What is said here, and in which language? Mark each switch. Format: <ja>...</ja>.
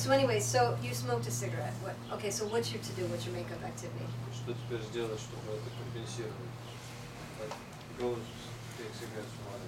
<en>So anyway, so you smoked a cigarette. What? Okay. So what's your to-do? What's your makeup activity?</en> <ru>Что теперь сделать, чтобы это компенсировать?</ru> <en>Like, go take cigarettes from</en>